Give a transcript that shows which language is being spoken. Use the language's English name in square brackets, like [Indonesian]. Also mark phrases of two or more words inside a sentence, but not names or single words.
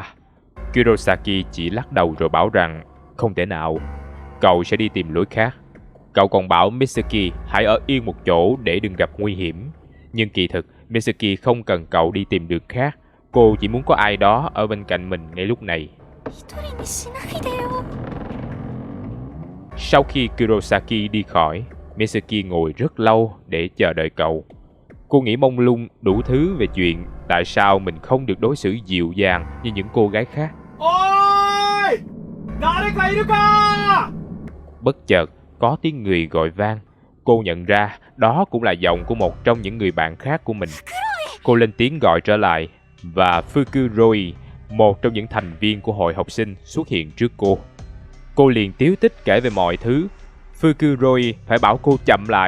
[Vietnamese] Kurosaki chỉ lắc đầu rồi bảo rằng không thể nào, cậu sẽ đi tìm lối khác. Cậu còn bảo Mitsuki hãy ở yên một chỗ để đừng gặp nguy hiểm. Nhưng kỳ thực, Mitsuki không cần cậu đi tìm đường khác. Cô chỉ muốn có ai đó ở bên cạnh mình ngay lúc này. [Japanese] 一人にしないでよ。 [Vietnamese] Sau khi Kurosaki đi khỏi, Mitsuki ngồi rất lâu để chờ đợi cậu. Cô nghĩ mông lung đủ thứ về chuyện tại sao mình không được đối xử dịu dàng như những cô gái khác. Ôi! [Japanese] 誰かいるか! [Vietnamese] Bất chợt, có tiếng người gọi vang. Cô nhận ra đó cũng là giọng của một trong những người bạn khác của mình. Cô lên tiếng gọi trở lại, và Fukuroi, một trong những thành viên của hội học sinh, xuất hiện trước cô. Cô liền tíu tích kể về mọi thứ. Fukuroi phải bảo cô chậm lại.